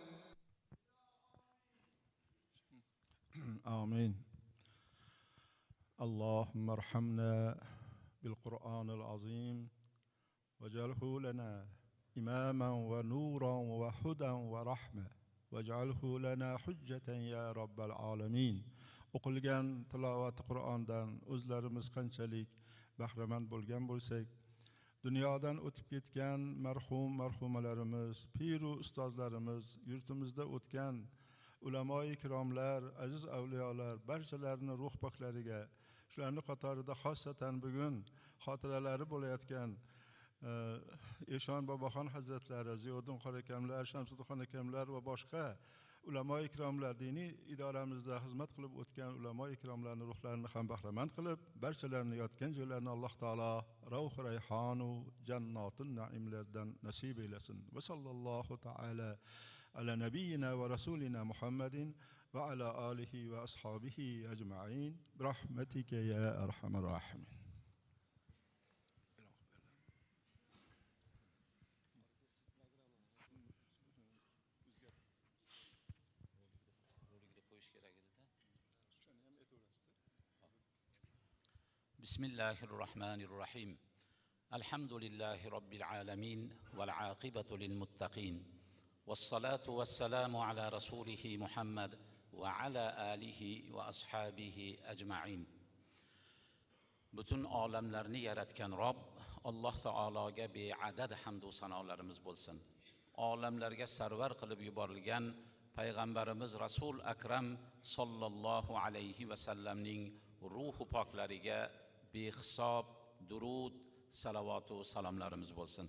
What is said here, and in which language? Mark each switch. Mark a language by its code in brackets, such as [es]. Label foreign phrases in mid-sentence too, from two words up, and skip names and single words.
[ar] آمين. اللهم ارحمنا بالقرآن العظيم واجعله لنا إماما ونورا وهدى ورحمة واجعله لنا حجة يا رب العالمين. [uz] o'qilgan tilovat Qur'ondan o'zlarimiz qanchalik bahramand bo'lgan bo'lsak, dunyodan o'tib ketgan marhumalarimiz, piru ustozlarimiz, yurtimizda o'tgan ulamoi kiromlar, aziz avliyolar barchalarini ruh poklariga, shularning qatorida xossatan bugun xotiralari bo'layotgan Eshon Boboxon hazratlari, Ziyoddin qori akamlar, Shamsiddin akamlar va boshqa ulamoi ikromlar, diniy idoramizda xizmat qilib o'tgan ulamoi ikromlarning ruhlarini ham bahramand qilib, barchalarini yotgan joylarini Alloh taolo ravh rayhonu jannotin naimlardan nasib eylesin. [ar] وصلى الله تعالى على نبينا ورسولنا محمد وعلى آله وأصحابه أجمعين برحمتك يا أرحم الراحمين. بسم الله الرحمن الرحيم. الحمد لله رب العالمين والعاقبة للمتقين والصلاة والسلام على رسوله محمد وعلى آله وأصحابه أجمعين. [uz] Bütün alemlerini yaratgan Rob Alloh taologa beadad hamd va sanolarimiz bo'lsin. Olamlarga sarvar qilib yuborilgan payg'ambarimiz Rasul Akram [ar] صلى الله عليه [uz] va sallamning ruhi poklariga behisob durud, salavatu salomlarimiz bo'lsin.